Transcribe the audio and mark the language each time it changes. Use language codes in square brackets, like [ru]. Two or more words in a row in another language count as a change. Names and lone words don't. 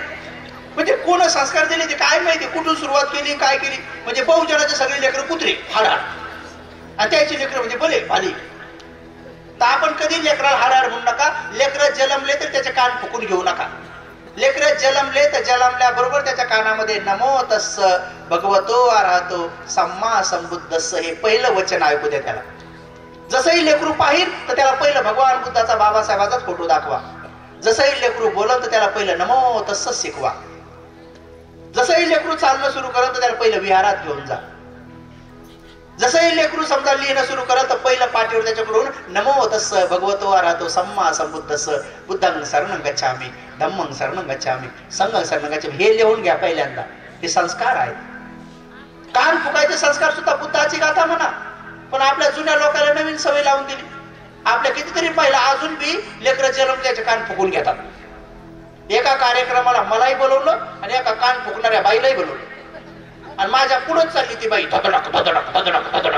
[mr] म्हणजे कोण संस्कार दिले ते काय माहिती, कुठून सुरुवात केली काय केली. म्हणजे बहुजनाचे सगळे लेकर कुत्रे हाड हाड आणि त्याची लेकर म्हणजे भले भाली. तर आपण कधी लेकराला हाड हाड म्हणू नका. लेकर जन्मले तर त्याचे कान फुकून घेऊ नका. लेकर जन्मले तर जन्मल्या बरोबर त्याच्या कानामध्ये [pi] नमो तस्स भगवतो अरहतो सम्मा संबुद्धस्स [mr] हे पहिलं वचन ऐकू द्या त्याला. जसंही लेकरू पाहिल तर त्याला पहिलं भगवान बुद्धाचा बाबासाहेबाचाच फोटो दाखवा. जसंही लेकरू बोलत तर त्याला पहिलं [pi] नमो तस्स [mr] शिकवा. जसंही लेकरू चालणं सुरू करत तर त्याला पहिलं विहारात घेऊन जा. जसंही लेकरू समजा लिहिणं सुरू करत तर पहिलं पाठीवर त्याच्याकडून [pi] नमो तस्स भगवतो अरहतो सम्मा संबुद्धस्स बुद्धं शरणं गच्छामि धम्मं शरणं गच्छामि संघं शरणं गच्छामि [mr] हे लिहून घ्या पहिल्यांदा. हे संस्कार आहेत. कान फुकायचे संस्कार सुद्धा बुद्धाची गाथा म्हणा. पण आपल्या जुन्या लोकांना नवीन सवय लावून दिली. आपल्या कितीतरी पहिला अजून बी लेकरं जन्म त्याचे कान फुकून घेतात. एका कार्यक्रमाला मलाही बोलवलं आणि एका कान फुकणाऱ्या बाईलाही बोलवलं आणि माझ्या पुढेच चालली ती बाई धडधडक धडधडक धडधडक धडधडक.